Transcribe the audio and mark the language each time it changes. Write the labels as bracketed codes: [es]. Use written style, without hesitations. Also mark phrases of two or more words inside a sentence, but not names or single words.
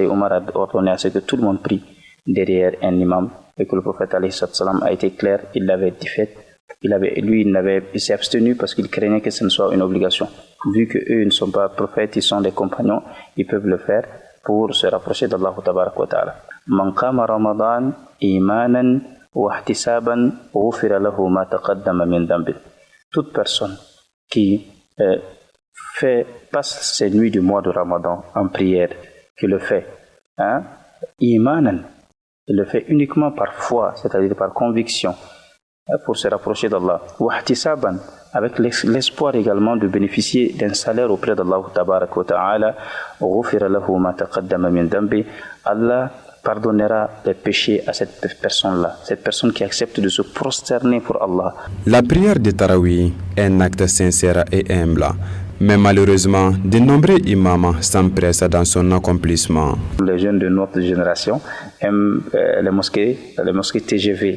[fr] Omar a ordonné à ce que tout le monde prie derrière un imam et que le prophète a été clair, il l'avait dit fait. Il s'est abstenu parce qu'il craignait que ce ne soit une obligation. Vu qu'eux ne sont pas prophètes, ils sont des compagnons, ils peuvent le faire pour se rapprocher d'Allah [ar] تبارك وتعالى. من قام رمضان إيمانا واحتسابا غفر له ما تقدم من ذنبه. [fr] Toute personne qui passe ces nuits du mois de Ramadan en prière, qui le fait, imanan, il le fait uniquement par foi, c'est-à-dire par conviction, pour se rapprocher d'Allah. [ar] واحتسابا, [fr] avec l'espoir également de bénéficier d'un salaire auprès d'Allah [ar] تبارك وتعالى. غفر له ما تقدم من ذنبه. [fr] Allah pardonnera les péchés à cette personne-là, cette personne qui accepte de se prosterner pour Allah. La prière de Tarawi est un acte sincère et humble. Mais malheureusement, de nombreux imams s'empressent dans son accomplissement. Les jeunes de notre génération aiment les mosquées TGV.